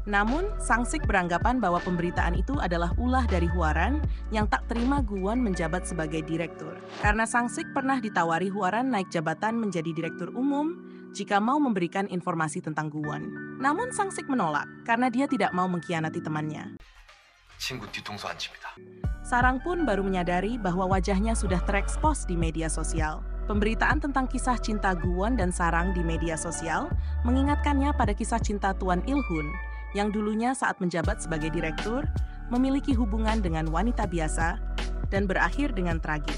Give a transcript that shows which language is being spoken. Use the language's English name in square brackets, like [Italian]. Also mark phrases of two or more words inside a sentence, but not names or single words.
[Indonesian] Namun, Sang-sik beranggapan bahwa pemberitaan itu adalah ulah dari Hwaran yang tak terima Gu-won menjabat sebagai direktur. Karena Sang-sik pernah ditawari Hwaran naik jabatan menjadi direktur umum jika mau memberikan informasi tentang Gu-won. Namun Sang-sik menolak karena dia tidak mau mengkhianati temannya. [Korean] 친구 뒤통수 안 칩니다. [Indonesian] Sarang pun baru menyadari bahwa wajahnya sudah terekspos di media sosial. Pemberitaan tentang kisah cinta Gu-won dan Sarang di media sosial mengingatkannya pada kisah cinta Tuan Il-hun yang dulunya saat menjabat sebagai direktur memiliki hubungan dengan wanita biasa dan berakhir dengan tragis.